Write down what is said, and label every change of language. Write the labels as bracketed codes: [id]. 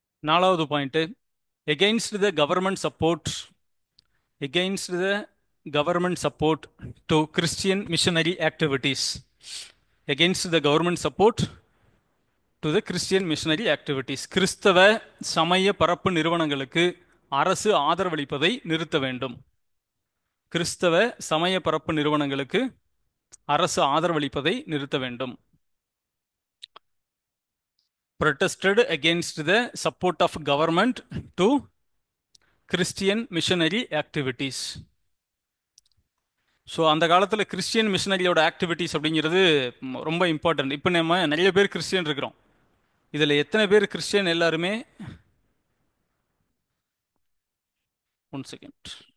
[ta] நாலாவது [en] Point, against the government support, against the government support to Christian missionary activities. Against the government support to the Christian missionary activities. [ta] கிறிஸ்தவ சமய பரப்பு நிறுவனங்களுக்கு அரசு ஆதரவளிப்பதை நிறுத்த வேண்டும். கிறிஸ்தவ சமய பரப்பு நிறுவனங்களுக்கு அரசு ஆதரவளிப்பதை நிறுத்த வேண்டும். [en] Protested against the support of government to Christian missionary activities. [ta] So அந்த காலத்தில் கிறிஸ்டியன் மிஷனரியோட ஆக்டிவிட்டீஸ் அப்படிங்கிறது ரொம்ப இம்பார்ட்டன்ட். இப்போ நம்ம நிறைய பேர் கிறிஸ்டியன் இருக்கிறோம். இதில் எத்தனை பேர் கிறிஸ்டியன் எல்லாருமே [en] One second.